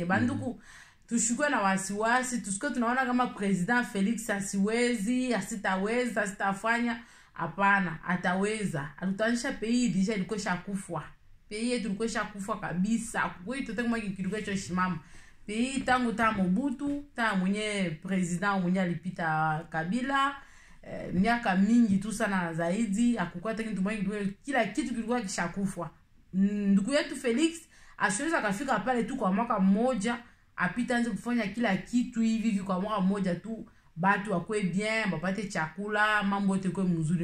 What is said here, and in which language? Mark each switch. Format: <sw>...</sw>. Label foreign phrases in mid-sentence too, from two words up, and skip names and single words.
<sw>Banduku tushukwe na wasiwasi, tusikwe tunaona kama president Felix asiwezi, asitaweza, asitafanya. Hapana, ataweza. Atutanisha</sw> <fr>pays deja</fr> <sw>ilikuwa shakufwa. Pays yetu ilikuwa shakufwa kabisa. Kwa hiyo kama kilikuwa cho shimama. Pays tangu ta Mobutu, ta mwenye president mwenye alipita Kabila, miaka mingi tu sana zaidi akukua kitu mwenye kila kitu kilikuwa kishakufwa. Ndugu yetu Felix asiweza kafika pale tu kwa mwaka mmoja apita anze kufanya kila kitu hivi kwa mwaka mmoja tu batu wakwe bien bapate chakula mambo yote kwa mzuri.</sw>